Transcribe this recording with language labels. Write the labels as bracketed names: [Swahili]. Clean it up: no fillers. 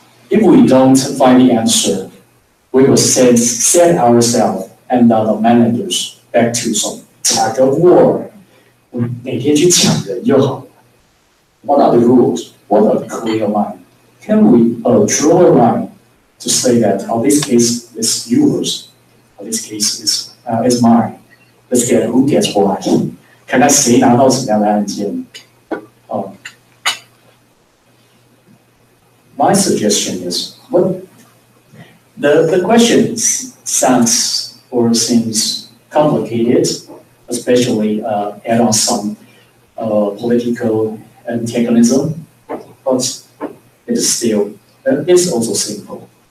[English] If we don't find the answer, we will set ourselves and the managers back to some tug of war. [Chinese] 每天去抢人就好了。 [English] What are the rules? What are the clear line? Can we draw a line to say that, oh, this case is yours, or this case is mine? Let's get who gets what. [Chinese] 看看谁拿到什么样的案件。 [English] My suggestion is, what the question sounds or seems complicated, especially add on some political antagonism, but it's also simple.